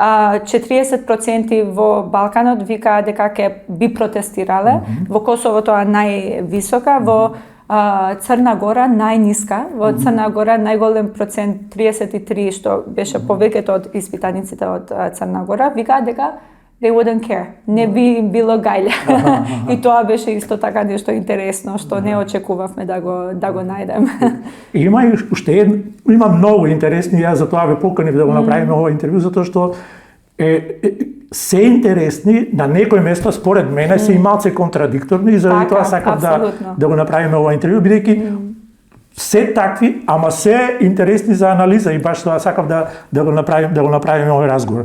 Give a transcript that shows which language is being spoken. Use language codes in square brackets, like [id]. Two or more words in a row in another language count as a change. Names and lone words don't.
[mk] 40% во Балканот викаа дека ќе би протестирале, во Косово тоа највисока, во Црна Гора најниска, во Црна Гора најголем процент 33, што беше повеќето од испитаниците од Црна Гора, викаа дека [en] they wouldn't care, [mk] не би им било гајле. И тоа беше исто така нешто интересно, што не очекувавме да го најдем. Има и уште има многу интересни, јас за тоа ве поканив да го направиме ова интервју, затоа што се интересни, на некој место според мене се и малце контрадикторни и заради тоа сакам да го направиме ова интервју, бидејќи се такви, ама се интересни за анализа и баш тоа сакам да го направиме овој разговор.